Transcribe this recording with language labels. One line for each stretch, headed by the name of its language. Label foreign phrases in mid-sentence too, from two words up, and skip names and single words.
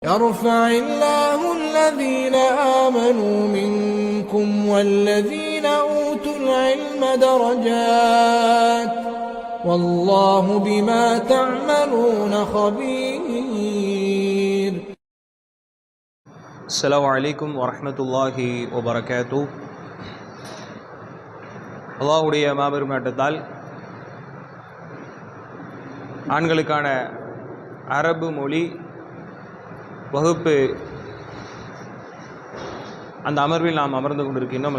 Arabic: يرفع الله الذين آمنوا منكم والذين أوتوا العلم درجات والله بما تعملون خبير. السلام عليكم ورحمة الله وبركاته.
Tamil: அல்லாஹ்வுடைய மாபெரும் நாட்டத்தால் ஆண்களுக்கான அரபு மொழி வகுப்பு அந்த அமர்வில் நாம் அமர்ந்து கொண்டிருக்கின்றோம்.